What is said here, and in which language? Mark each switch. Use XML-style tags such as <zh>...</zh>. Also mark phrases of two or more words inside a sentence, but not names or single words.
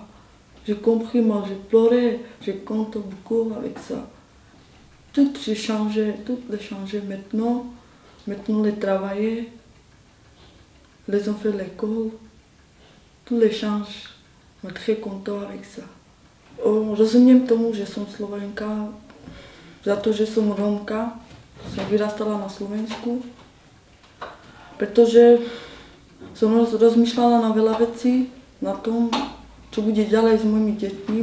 <fr>J'ai compris, moi j'ai pleuré, je compte beaucoup avec ça. Tout j'ai changé, tout a changé maintenant. Maintenant, les travailler, les ont fait l'école, tous les changes. Jsem très content avec ça.</fr> <sk>Rozumím tomu, že som Slovenka, za to, že som Rómka, som vyrastala na Slovensku, pretože som rozmýšľala na veľa vecí, na tom, čo bude ďalej s mojimi deťmi.</sk>